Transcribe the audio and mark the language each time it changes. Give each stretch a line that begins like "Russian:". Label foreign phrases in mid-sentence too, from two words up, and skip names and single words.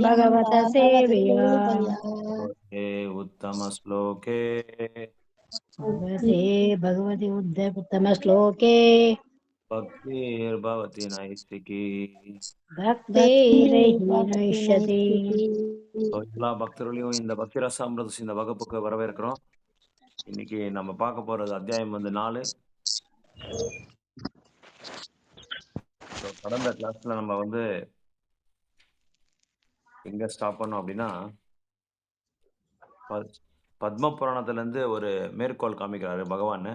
Sanskrit: भगवत सेवया भगवत्सेवया भगवते उत्तमश्लोके भगवति उत्तमश्लोके भक्तिर्भवति नैष्टिकी भक्तिर्भवति भक्तिरहिनविष्यति नैष्ठिकी
Tamil: எல்லா பக்தர்களையும் இந்த பக்தி ரசாமிரத இந்த வகுப்புக்கு வரவேற்கிறோம். இன்னைக்கு நம்ம பார்க்க போறது அத்தியாயம் 4. கடந்த கிளாஸ்ல நம்ம எங்க ஸ்டாப் பண்ணோம் அப்படின்னா, பத்ம புராணத்துல இருந்து ஒரு மேற்கோள் காமிக்கிறாரு பகவான்.